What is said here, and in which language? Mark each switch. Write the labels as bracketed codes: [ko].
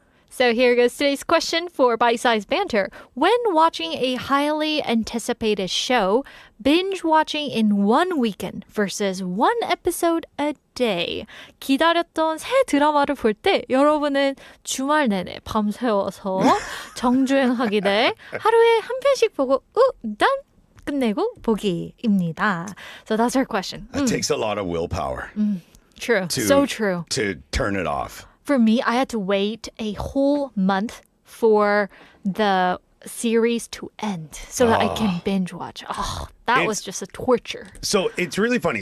[en] So here goes today's question for Bite-Sized Banter. When watching a highly anticipated show, binge watching in one weekend versus one episode a day. [ko] 기다렸던 새 드라마를 볼 때 여러분은 주말 내내 밤새워서 정주행하기 대 하루에 한 편씩 보고 난 끝내고 보기입니다. [en] So that's our question. It takes a lot of willpower True. So true. to turn it off. For me, I had to wait a whole month for the series to end so that I can binge watch. Oh, that was just a torture. So it's really funny.